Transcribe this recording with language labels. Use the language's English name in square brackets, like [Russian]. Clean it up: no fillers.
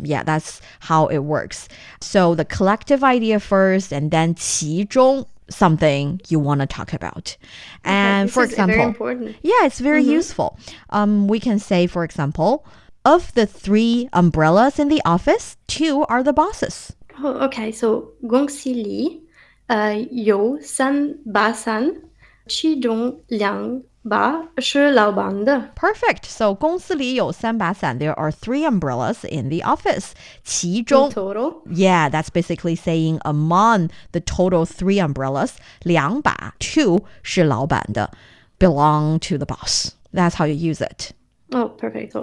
[English] Yeah, that's how it works. So the collective idea first and then 其中 something you want to talk about. And for example, very important. Yeah, it's very useful. We can say, for example, of the 3 umbrellas in the office, 2 are the bosses. Oh, okay. [Chinese] So 公司里有3把伞，其中2把是老板的。 [English] Perfect. So [Chinese] 公司里有3把伞. [English] There are 3 umbrellas in the office. [Chinese] 其中 [English] total. Yeah, that's basically saying among the total 3 umbrellas, [Chinese] 2把 2是老板的 [English] belong to the boss. That's how you use it. Oh, perfect. Oh.